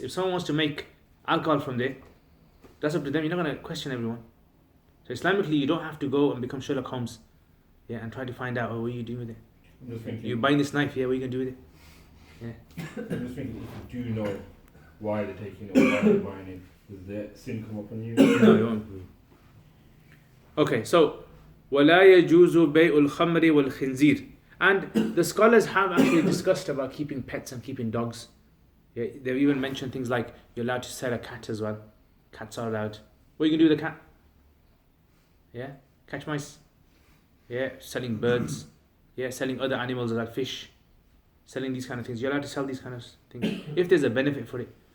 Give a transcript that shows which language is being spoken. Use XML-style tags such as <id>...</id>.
<en>If someone wants to make alcohol from there, that's up to them. You're not going to question everyone. So Islamically, you don't have to go and become Sherlock Holmes, yeah, and try to find out, what are you doing with it? I'm just thinking. You're buying this knife, yeah, what are you going to do with it? I'm just thinking, if you do know why they're taking it or why they're buying it, does their sin come up on you? No, you won't.</en> <ar>Okay, so وَلَا يَجُوزُ بَيْءُ الْخَمْرِ وَالْخِنْزِيرِ.</ar> <en>And the scholars have actually discussed about keeping pets and keeping dogs. Yeah, they've even mentioned things like you're allowed to sell a cat as well. Cats are allowed. What are you going to do with a cat? Yeah, catch mice. Yeah, selling birds. Yeah, selling other animals like fish. Selling these kind of things. You're allowed to sell these kind of things if there's a benefit for it.</en>